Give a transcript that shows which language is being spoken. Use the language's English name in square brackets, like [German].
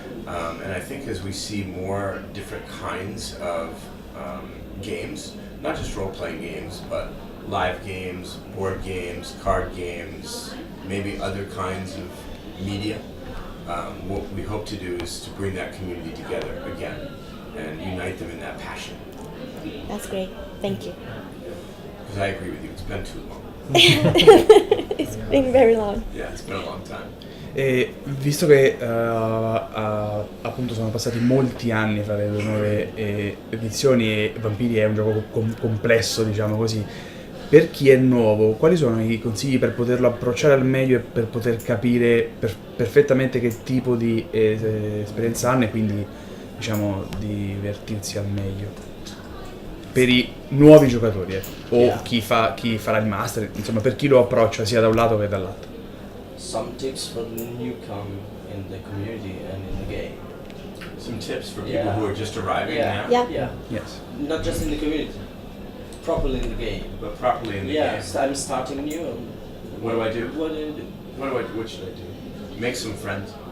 [English] And I think as we see more different kinds of games, not just role-playing games, but live games, board games, card games, maybe other kinds of media, what we hope to do is to bring that community together again and unite them in that passion. That's great. Thank you. Because I agree with you, it's been too long. It's been very long. Yeah, it's been a long time. [Italian] E visto che appunto sono passati molti anni fra le due nuove edizioni e Vampiri è un gioco complesso, diciamo così, per chi è nuovo, quali sono i consigli per poterlo approcciare al meglio e per poter capire perfettamente che tipo di esperienza hanno e quindi, diciamo, divertirsi al meglio? Per i nuovi giocatori, o chi farà il master, insomma, per chi lo approccia sia da un lato che dall'altro. [English] Some tips for the newcomer in the community and in the game. Some tips for people who are just arriving now? Yeah. Yes. Not just in the community, properly in the game. But properly in the game. Yes, I'm starting new. What do I do? What do you do? What should I do? Make some friends.